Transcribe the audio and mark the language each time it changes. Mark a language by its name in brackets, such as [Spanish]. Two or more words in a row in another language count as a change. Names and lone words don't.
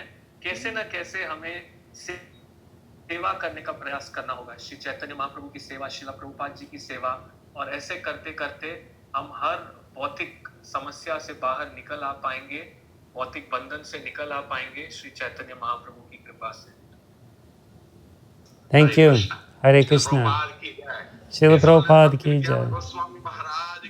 [Hindi] कैसे न कैसे हमें सेवा करने का प्रयास करना होगा, श्री चैतन्य महाप्रभु की सेवा, श्रीला प्रभुपाद जी की सेवा, और ऐसे करते करते हम हर भौतिक समस्या से बाहर निकल आ पाएंगे, भौतिक बंधन से निकल आ पाएंगे श्री चैतन्य महाप्रभु की कृपा से। [English] Thank you. [Hindi] Hare Krishna. श्रीला प्रभुपाद की जय. Goswami Maharaj